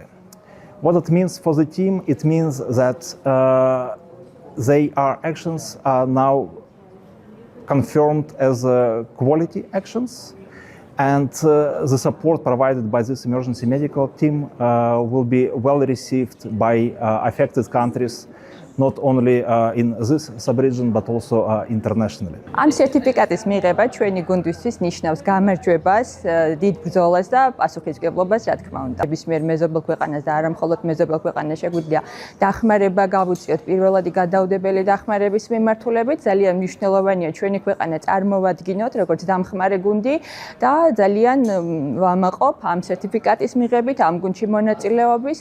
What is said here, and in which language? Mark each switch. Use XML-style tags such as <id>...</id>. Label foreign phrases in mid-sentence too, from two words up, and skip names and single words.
<en>What it means for the team, it means that their actions are now confirmed as quality actions, and the support provided by this emergency medical team will be well received by affected countries, not only in this sub-region, but also internationally.</en> <ka>Am certificates მიღება ჩვენი გუნდისთვის ნიშნავს გამარჯვებას, დიდ ბრძოლას და პასუხისმგებლობას, რა თქმა უნდა. ნებისმიერ მეზობელ ქვეყანას და არა მხოლოდ მეზობელ ქვეყანას შეგვიძლია დახმარება გავუწიოთ პირველადი გადაუდებელი დახმარების მიმართულებით. ძალიან მნიშვნელოვანია ჩვენი ქვეყანა წარმოვადგინოთ როგორც დამხმარე გუნდი და ძალიან ვამაყობ ამ certificates მიღებით, ამ გუნდში მონაწილეობის.</ka>